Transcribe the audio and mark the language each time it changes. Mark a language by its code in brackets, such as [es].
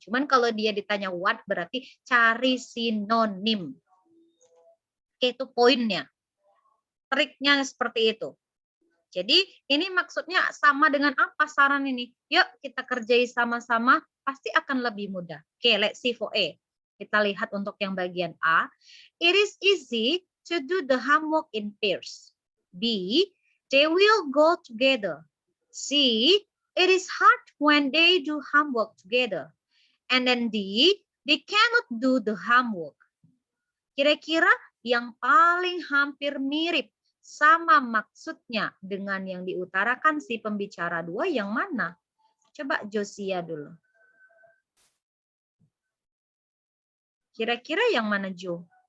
[id] Cuman kalau dia ditanya what berarti cari sinonim. Oke, itu poinnya. Triknya seperti itu. Jadi ini maksudnya sama dengan apa saran ini? Yuk kita kerjai sama-sama, pasti akan lebih mudah. Oke, [en] let's see for A. [id] Kita lihat untuk yang bagian A. [en] It is easy to do the homework in pairs. B. They will go together. C. It is hard when they do homework together. And then D. They cannot do the homework. [id] Kira-kira yang paling hampir mirip sama maksudnya dengan yang diutarakan si pembicara 2 yang mana? Coba Josia dulu. Kira-kira yang mana Jo?